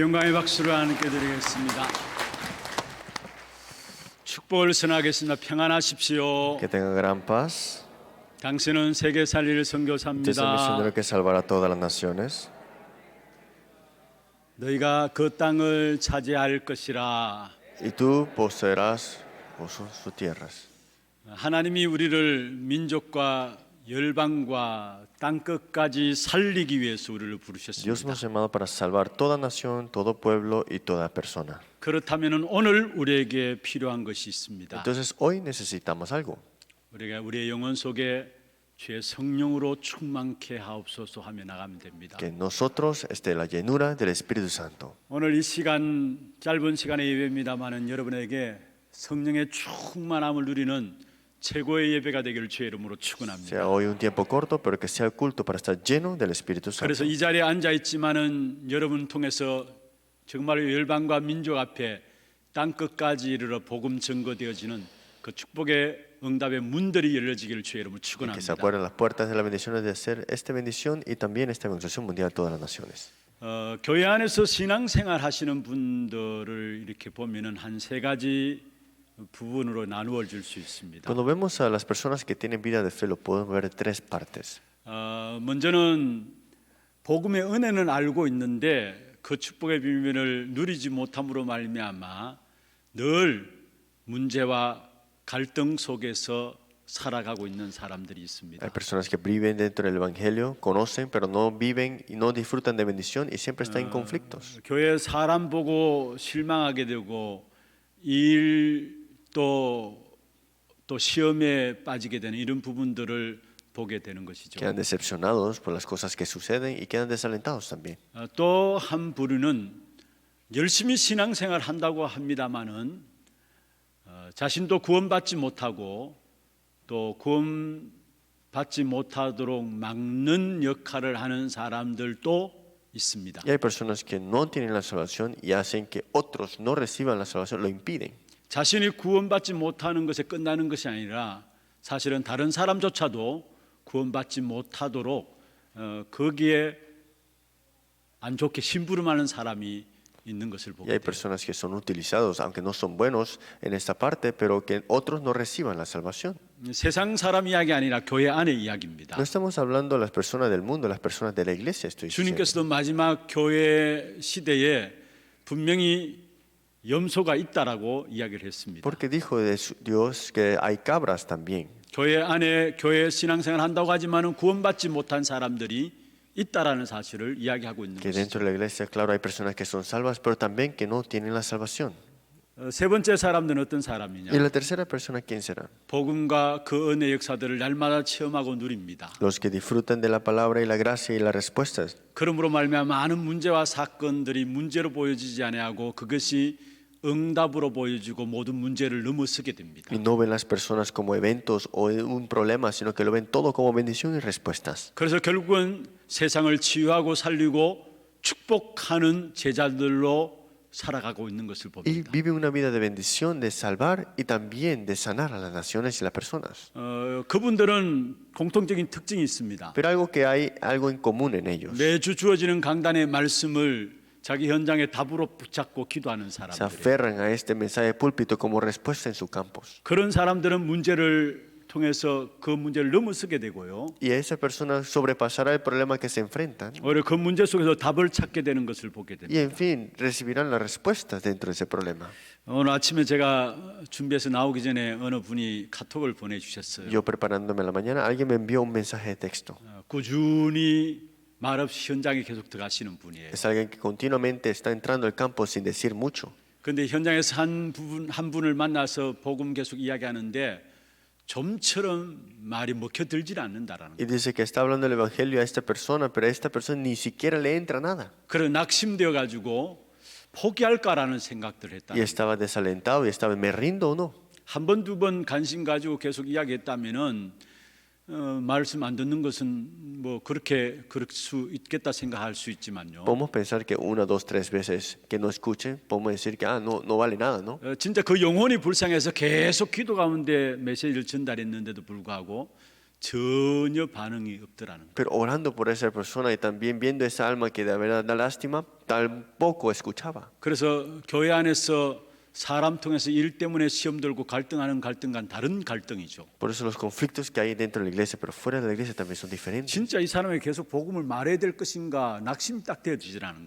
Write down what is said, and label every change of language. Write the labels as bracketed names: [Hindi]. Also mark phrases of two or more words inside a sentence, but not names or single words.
[Korean] 감사의 박수를 하나님께 드리겠습니다. 축복을 선하겠습니다. 평안하십시오. [Spanish] Que tengan gran paz. [Korean] 당신은 세계 살릴 [Spanish] Usted es el [Korean] 선교사입니다. [Spanish] misionero que salvará a todas las naciones. [Korean] 너희가 그 땅을 차지할 것이라. [Spanish] Y tú poseerás sus tierras. [Korean] 하나님이 우리를 민족과 열방과 땅 끝까지 살리기 위해서 우리를 [Spanish] Dios [Korean] 부르셨습니다. [Spanish] nos ha llamado para salvar toda nación, todo pueblo y toda persona. [Korean] 그렇다면 오늘 우리에게 필요한 것이 있습니다. [Spanish] Entonces hoy necesitamos algo. [Korean] 우리가 우리의 영혼 속에 주의 성령으로 충만케 하옵소서 하며 나가면 됩니다. [Spanish] Que en nosotros esté la llenura del Espíritu Santo. [Korean] 오늘 이 시간 짧은 시간의 예배입니다만은 여러분에게 성령의 충만함을 누리는 최고의 예배가 되기를 주의 이름으로 [Spanish] Sea [Korean] 축원합니다. [Spanish] hoy un tiempo corto, pero que sea el culto para estar lleno del Espíritu Santo. [Korean] 그래서 이 자리에 앉아 있지만은 여러분 통해서 정말 열방과 민족 앞에 땅 끝까지 이르러 복음 증거되어지는 그 축복의 응답의 문들이 열려지기를 주의 이름으로 [Spanish] Que se [Korean] 축원합니다. [Spanish] abran las puertas de las bendiciones de hacer esta bendición y también esta evangelización mundial a todas las naciones. [Korean] 교회 안에서 신앙생활 하시는 분들을 이렇게 보면은 한 세 가지 부분으로 나누어 줄 수 있습니다. [Spanish] Cuando vemos a las personas que tienen vida de fe, lo podemos ver en tres partes. [Korean] 먼저는 복음의 은혜는 알고 있는데 그 축복의 비밀을 누리지 못함으로 말미암아 늘 문제와 갈등 속에서 살아가고 있는 사람들이 있습니다. [Spanish] Hay personas que viven dentro del Evangelio, conocen, pero no viven y no disfrutan de bendición y siempre están en conflictos. [Korean] 교회 사람 보고 실망하게 되고 일도 또 시험에 빠지게 되는 이런 부분들을 보게 되는 것이죠. [Spanish] Quedan decepcionados por las cosas que suceden y quedan desalentados también. [Korean] 또 한 부류는 열심히 신앙생활 한다고 합니다마는 자신도 구원받지 못하고 또 구원받지 못하도록 막는 역할을 하는 사람들도 있습니다. [Spanish] Y hay personas que no tienen la salvación y hacen que otros no reciban la salvación, lo impiden. [Korean] 자신이 구원받지 못하는 것에 끝나는 것이 아니라 사실은 다른 사람조차도 구원받지 못하도록 거기에 안 좋게 심부름하는 사람이 있는 것을 [Spanish] Y [Korean] 보게 [Spanish] hay [Korean] 돼요. [Spanish] personas que son utilizados, aunque no son buenos en esta parte, pero que otros no reciban la salvación. [Korean] 세상 사람 이야기 아니라 교회 안의 이야기입니다. [Spanish] No estamos hablando de las personas del mundo, las personas de la iglesia, estoy diciendo. [Korean] 주님께서도 마지막 교회 시대에 분명히 염소가 있다라고 이야기를 했습니다. [Spanish] Porque dijo Dios que hay cabras también. [Korean] 교회 안에 교회 신앙생활 한다고 하지만은 구원받지 못한 사람들이 있다라는 사실을 이야기하고 있는 [Spanish] Que [Korean] 것이죠. [Spanish] dentro de la iglesia, claro, hay personas que son salvas, pero también que no tienen la salvación. [Korean] 세 번째 사람들은 어떤 [Spanish] Y [Korean] 사람이냐? [Spanish] la tercera persona, ¿quién será? [Korean] 복음과 그 은혜 역사들을 날마다 체험하고 누립니다. [Spanish] Los que disfrutan de la palabra y la gracia y las respuestas. [Korean] 그러므로 말미암아 많은 문제와 사건들이 문제로 보여지지 아니하고 그것이 응답으로 보여지고 모든 문제를 넘어서게 됩니다. [Spanish] Y no ven las personas como eventos o un problema, sino que lo ven todo como bendición y respuestas. [Korean] 그래서 결국은 세상을 치유하고 살리고 축복하는 제자들로 살아가고 있는 것을 [Spanish] Y [Korean] 봅니다. [Spanish] vive una vida de bendición, de salvar y también de sanar a las naciones y las personas. [Korean] 그분들은 공통적인 특징이 있습니다. [Spanish] Pero algo que hay algo en común en ellos. [Korean] 매주 주어지는 강단의 말씀을 자기 현장의 답으로 붙잡고 기도하는 [Spanish] Se [Korean] 사람들. [Spanish] aferran a este mensaje de púlpito como respuesta en sus campos. [Korean] 그런 사람들은 문제를 통해서 그 문제를 넘어서게 되고요. [Spanish] Y a esa persona sobrepasará el problema que se enfrentan. [Korean] 오히려 그 문제 속에서 답을 찾게 되는 것을 보게 [Spanish] Y [Korean] 됩니다. [Spanish] en fin, recibirán las respuestas dentro de ese problema. [Korean] 오늘 아침에 제가 준비해서 나오기 전에 어느 분이 카톡을 보내주셨어요. [Spanish] Yo preparándome en la mañana, alguien me envió un mensaje de texto. [Korean] 꾸준히 말없이 현장에 계속 들어가시는 분이에요. [Spanish] Es alguien que continuamente está entrando al campo sin decir mucho. [Korean] 그런데 현장에서 한 분을 만나서 복음 계속 이야기하는데 좀처럼 말이 먹혀들질 않는다라는 [Spanish] Y [Korean] 거예요. [Spanish] dice que está hablando el evangelio a esta persona, pero a esta persona ni siquiera le entra nada. [Korean] 그래 낙심되어 가지고 포기할까라는 생각들을 했다. [Spanish] Y estaba desalentado y estaba, ¿me rindo o no? [Korean] 한 번 두 번 관심 가지고 계속 이야기했다면은 말씀 안 듣는 것은 뭐 그렇게 그럴 수 있겠다 생각할 수 있지만요. [Spanish] Podemos pensar que una, dos, tres veces que no escuchen, podemos decir que no vale nada, ¿no? [Korean] 진짜 그 영혼이 불쌍해서 계속 기도 가운데 메시지를 전달했는데도 불구하고 전혀 반응이 없더라는 거예요. [Spanish] Pero orando por esa persona y también viendo esa alma que de verdad da lástima, tampoco escuchaba. [Korean] 그래서 교회 안에서 사람 통해서 일 때문에 시험 들고 갈등하는 갈등과는 다른 갈등이죠. [Spanish] Por eso los conflictos que hay dentro de la iglesia, pero fuera de la iglesia también son diferentes. [Korean] 진짜 이 사람에게 계속 복음을 말해야 될 것인가 낙심이 딱 되어지지라는